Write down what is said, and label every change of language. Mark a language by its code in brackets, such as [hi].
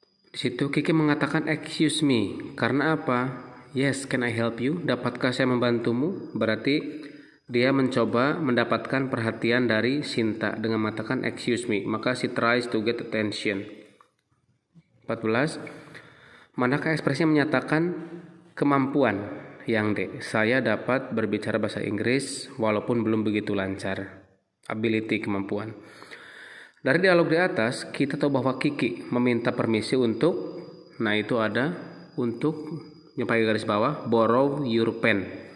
[id] Di situ Kiki mengatakan [en] excuse me. [id] Karena apa? [en] Yes, can I help you? [id] Dapatkah saya membantumu? Berarti dia mencoba mendapatkan perhatian dari Sinta dengan mengatakan [en] excuse me. [id] Maka [en] she tries to get attention. 14. [id] Manakah ekspresi yang menyatakan kemampuan? Yang D. Saya dapat berbicara bahasa Inggris walaupun belum begitu lancar. Ability, kemampuan. Dari dialog di atas, kita tahu bahwa Kiki meminta permisi untuk, nah itu ada untuk yang pakai garis bawah, [en] borrow your pen.